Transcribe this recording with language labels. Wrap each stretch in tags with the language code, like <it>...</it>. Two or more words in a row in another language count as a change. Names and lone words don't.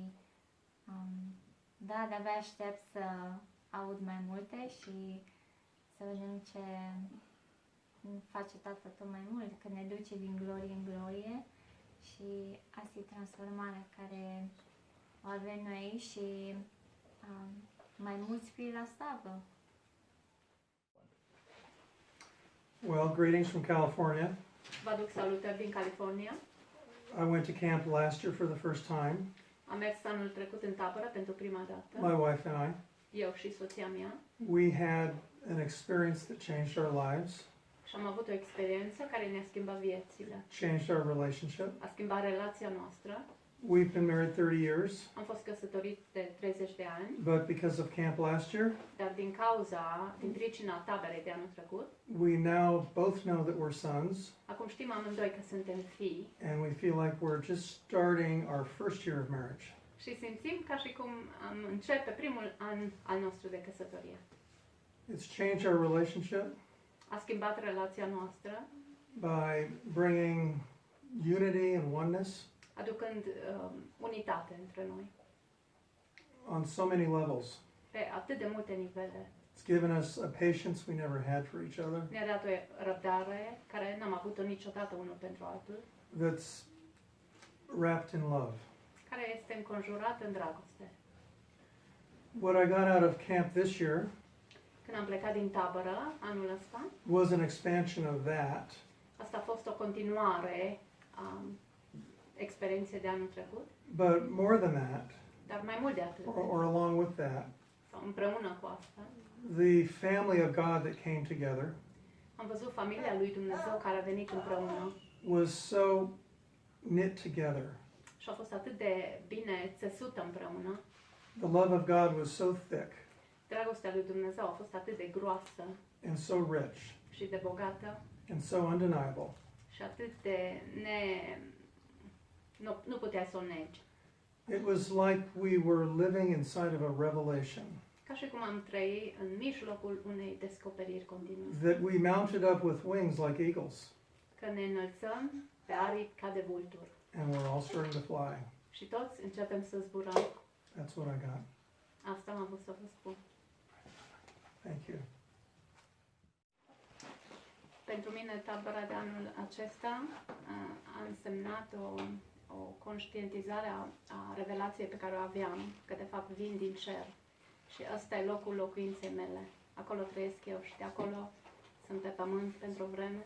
<ro>da, de-abia aștept să aud mai multe și să vedem ce face Tata tot mai mult, că ne duce din glorie în glorie și asta e transformarea care o avem noi și mai mulți fii la slavă.</ro> <en>Well, greetings from California.</en> <ro>Vă aduc salutări din California.</ro> <en>I went to camp last year for the first time,</en> <ro>Am mers anul trecut în tabără pentru prima dată,</ro> <en>my wife and I.</en> <ro>eu și soția mea,</ro> <en>We had an experience that changed our lives,</en> <ro>și am avut o experiență care ne-a schimbat viețile.</ro> <en>changed our relationship.</en> <ro>A schimbat relația noastră.</ro> <en>We've been married 30 years,</en> <ro>Am fost căsătorit de 30 de ani,</ro> <en>but because of camp last year,</en> <ro>dar din pricina taberei de anul trecut,</ro> <en>we now both know that we're sons,</en> <ro>acum știm amândoi că suntem fii</ro> <en>and we feel like we're just starting our first year of marriage.</en> <ro>și simțim ca și cum am începe primul an al nostru de căsătorie.</ro> <en>It's changed our relationship</en> <ro>A schimbat relația noastră,</ro> <en>by bringing unity and oneness</en> <ro>aducând unitate între noi,</ro> <en>on so many levels.</en> <ro>pe atât de multe nivele.</ro> <en>It's given us a patience we never had for each other,</en> <ro>Ne-a dat o răbdare care n-am avut-o niciodată unul pentru altul,</ro> <en>that's wrapped in love.</en> <ro>care este înconjurat în dragoste.</ro> <en>What I got out of camp this year</en> <ro>Când am plecat din tabără anul ăsta,</ro> <en>was an expansion of that,</en> <ro>asta a fost o continuare a experienței de anul trecut,</ro> <en>but more than that,</en> <ro>dar mai mult de atât,</ro> <en>or along with that,</en> <ro>sau împreună cu asta,</ro> <en>the family of God that came together</en> <ro>am văzut familia lui Dumnezeu care a venit împreună</ro> <en>was so knit together.</en> <ro>și a fost atât de bine țesută împreună.</ro> <en>The love of God was so thick</en> <ro>Dragostea lui Dumnezeu a fost atât de groasă</ro> <en>and so rich</en> <ro>și de bogată</ro> <en>and so undeniable</en> <ro>și atât de nu puteai să o negi.</ro> <en>It was like we were living inside of a revelation</en> <ro>Ca și cum am trăit în mijlocul unei descoperiri continue.</ro> <en>that we mounted up with wings like eagles,</en> <ro>Că ne înălțăm pe aripi ca de vulturi.</ro> <en>and we're all starting to fly.</en> <ro>Și toți începem să zburăm.</ro> <en>That's what I got.</en> <ro>Asta am avut să vă spun.</ro> <en>Thank you.</en> <ro>Pentru mine, tabăra de anul acesta a însemnat o conștientizare a revelației pe care o aveam, că de fapt vin din cer. Și ăsta e locul locuinței mele. Acolo trăiesc eu și de acolo sunt pe pământ pentru o vreme.</ro>